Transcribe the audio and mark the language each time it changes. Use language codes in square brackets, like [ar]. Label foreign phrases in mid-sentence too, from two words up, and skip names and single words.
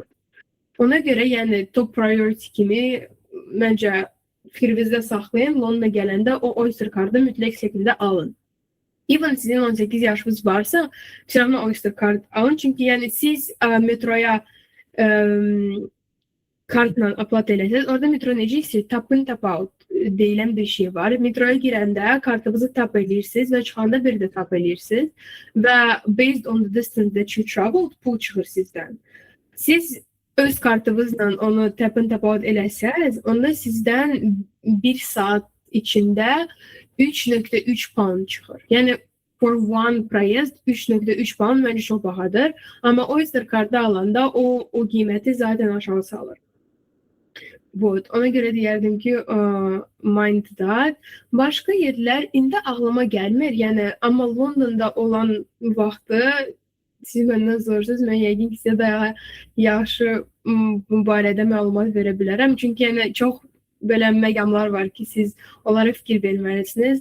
[az] Ona görə yəni [en] top priority [az] kimi məncə fikrinizdə saxlayın, Londona gələndə o Oyster cardı mütləq şəkildə alın. Even sizin 18 yaşınız varsa, fikirlərimə Oyster card alın, çünki yəni siz metroya kartla aplat eləsəz, orada metro necə [en] tap in tap out [az] deyilən bir şey var. Metroya girəndə kartınızı tap edirsiniz və çıxanda bir də tap edirsiniz və [en] based on the distance that you traveled, [az] pul çıxır sizdən. Siz öz kartınızla onu [en] tap in tap out [az] eləsəz, onda sizdən 1 saat içində 3.3 pound çıxır. Yəni [en] for one price [az] 3.3 pound məncə çox bahadır. Amma Oyster kartı alanda o qiyməti zaten aşağı salır. Ona görə deyərdim ki, [en] mind that. [az] Başqa yerlər indi ağlıma gəlmir. Yəni, amma Londonda olan vaxtı siz məndən sorursunuz, mən yəqin ki, sizə daha yaxşı bu barədə məlumat verə bilərəm. Çünki yəni, çox belə məqamlar var ki, siz onlara fikir verməlisiniz.